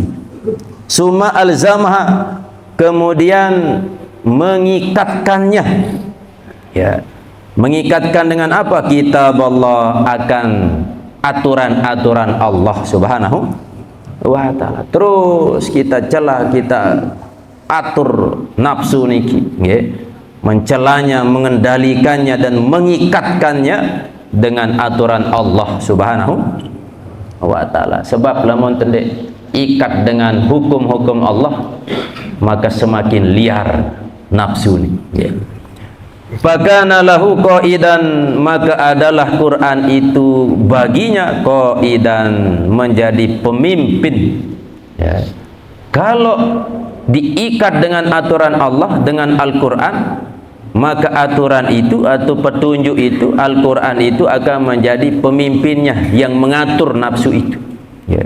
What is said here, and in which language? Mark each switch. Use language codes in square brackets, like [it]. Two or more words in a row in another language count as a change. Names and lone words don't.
[ar] ثم ألزمها, [id] kemudian mengikatkannya, ya, mengikatkan dengan apa? Kitab Allah, akan aturan-aturan Allah [ar] سبحانه وتعالى. [id] Terus kita celah, kita atur nafsu niki, ya, mencelanya, mengendalikannya dan mengikatkannya dengan aturan Allah [ar] سبحانه وتعالى. [id] Sebab lamun tendek ikat dengan hukum-hukum Allah, maka semakin liar nafsu ni, ya. [ar] فكان له قائدا, [id] maka adalah Quran itu baginya qaidan, menjadi pemimpin, ya. Kalau diikat dengan aturan Allah, dengan Al-Quran, maka aturan itu atau petunjuk itu, Al-Quran itu akan menjadi pemimpinnya yang mengatur nafsu itu, ya.